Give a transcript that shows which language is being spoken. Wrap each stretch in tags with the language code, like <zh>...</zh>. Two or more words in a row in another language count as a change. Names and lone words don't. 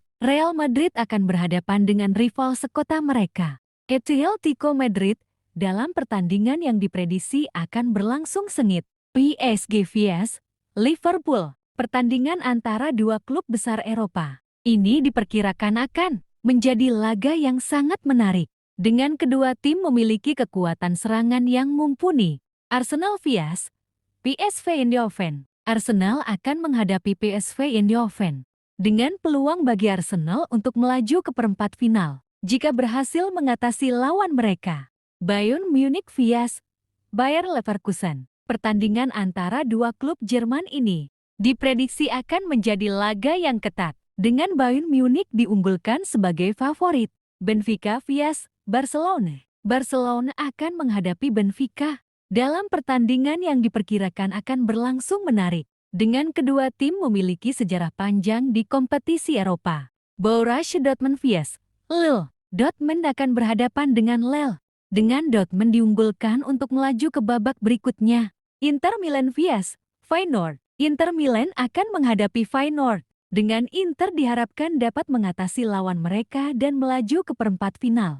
<id>Real Madrid akan berhadapan dengan rival sekota mereka, Atletico Madrid, dalam pertandingan yang diprediksi akan berlangsung sengit. PSG vs Liverpool, pertandingan antara dua klub besar Eropa. Ini diperkirakan akan menjadi laga yang sangat menarik, dengan kedua tim memiliki kekuatan serangan yang mumpuni. Arsenal vs PSV Eindhoven. Arsenal akan menghadapi PSV Eindhoven dengan peluang bagi Arsenal untuk melaju ke perempat final jika berhasil mengatasi lawan mereka. Bayern Munich vs Bayer Leverkusen. Pertandingan antara dua klub Jerman ini diprediksi akan menjadi laga yang ketat, dengan Bayern Munich diunggulkan sebagai favorit. Benfica vs Barcelona. Barcelona akan menghadapi Benfica dalam pertandingan yang diperkirakan akan berlangsung menarik, dengan kedua tim memiliki sejarah panjang di kompetisi Eropa. Borussia Dortmund vs Lille. Dortmund akan berhadapan dengan Lille, dengan Dortmund diunggulkan untuk melaju ke babak berikutnya. Inter Milan vs Feyenoord. Inter Milan akan menghadapi Feyenoord, dengan Inter diharapkan dapat mengatasi lawan mereka dan melaju ke perempat final.</id>